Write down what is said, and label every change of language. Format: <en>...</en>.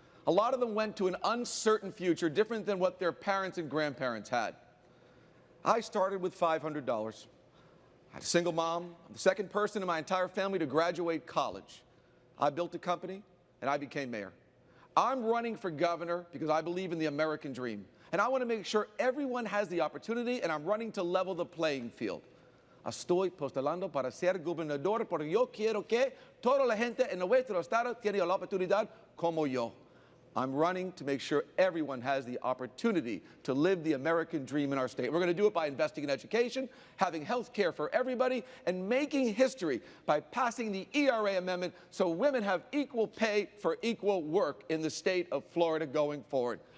<en>A lot of them went to an uncertain future, different than what their parents and grandparents had. I started with $500. I had a single mom. I'm the second person in my entire family to graduate college. I built a company, and I became mayor. I'm running for governor because I believe in the American dream. And I want to make sure everyone has the opportunity, and I'm running to level the playing field.</en> <es>Estoy postulando para ser gobernador porque yo quiero que toda la gente en nuestro estado tiene la oportunidad como yo.</es> <en>I'm running to make sure everyone has the opportunity to live the American dream in our state. We're going to do it by investing in education, having health care for everybody, and making history by passing the ERA amendment so women have equal pay for equal work in the state of Florida going forward.</en>